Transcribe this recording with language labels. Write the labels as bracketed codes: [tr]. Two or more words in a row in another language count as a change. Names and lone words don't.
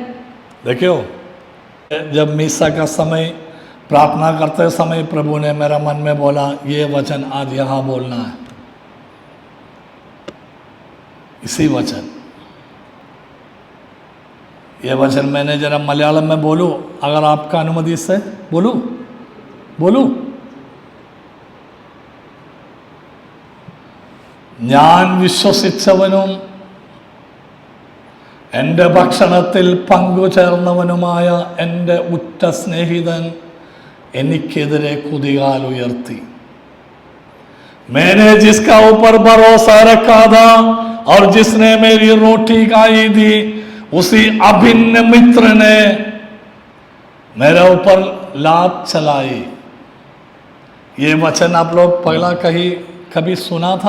[hi] देखियो, जब मीसा का समय, प्रार्थना करते समय प्रभु ने मेरा मन में बोला, ये वचन आज यहाँ बोलना है। इसी वचन, ये वचन मैंने जरा मलयालम में बोलूं, अगर आपका अनुमति से बोलूं। [ml] ഞാൻ വിശ്വസിച്ചവനും എൻ്റെ ഭക്ഷണത്തിൽ പങ്കുചേർന്നവനുമായ എൻ്റെ ഉറ്റ സ്നേഹിതൻ എനിക്കെതിരെ കുതികാൽ ഉയർത്തി। [hi] मैंने जिसका ऊपर भरोसा रखा था और जिसने मेरी रोटी खाई थी, उसी अभिन्न मित्र ने मेरे ऊपर लात चलाई। ये वचन आप लोग पहला कभी सुना था?